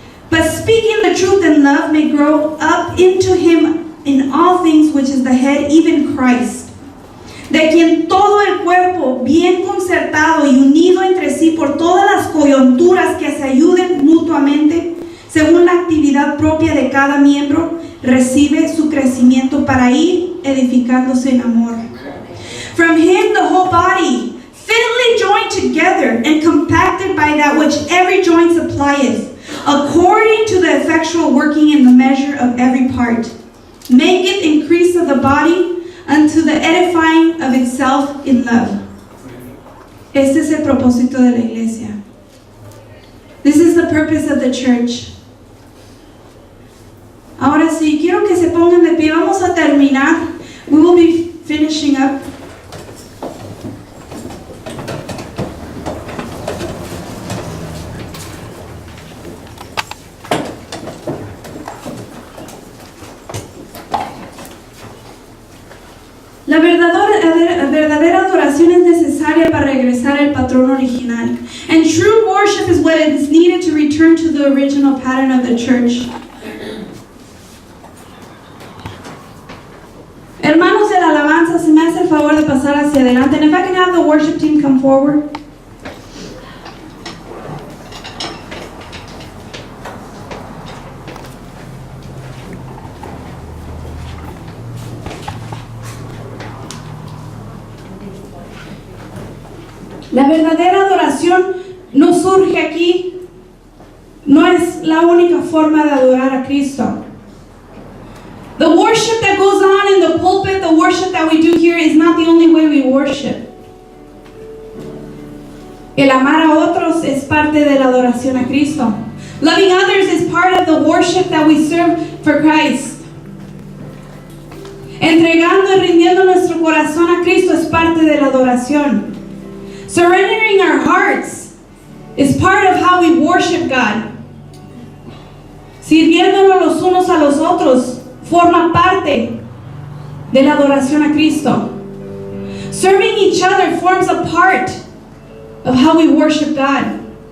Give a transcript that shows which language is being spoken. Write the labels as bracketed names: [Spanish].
[English] But speaking the truth in love may grow up into him in all things, which is the head, even Christ, [Spanish] de quien todo el cuerpo, bien concertado y unido entre sí por todas las coyunturas que se ayuden mutuamente, según la actividad propia de cada miembro, recibe su crecimiento para ir edificándose en amor. [English] From him the whole body, fitly joined together and compacted by that which every joint supplieth, according to the effectual working in the measure of every part, maketh increase of the body unto the edifying of itself in love. [Spanish] Este es el propósito de la iglesia. [English] This is the purpose of the church. [Spanish] Ahora sí, quiero que se pongan de pie. Vamos a terminar. [English] We will be finishing up. [Spanish] La verdadera adoración es necesaria para regresar al patrón original. [English] And true worship is what is needed to return to the original pattern of the church. [Spanish] Hermanos de la alabanza, se me hace el favor de pasar hacia adelante. [English] And if I can have the worship team come forward. [Spanish] La verdadera adoración no surge aquí, no es la única forma de adorar a Cristo. [English] The worship that goes on in the pulpit, the worship that we do here is not the only way we worship. [Spanish] El amar a otros es parte de la adoración a Cristo. [English] Loving others is part of the worship that we serve for Christ. [Spanish] Entregando y rindiendo nuestro corazón a Cristo es parte de la adoración. [English] Surrendering our hearts is part of how we worship God. [Spanish] Sirviéndonos los unos a los otros forma parte de la adoración a Cristo. [English] Serving each other forms a part of how we worship God.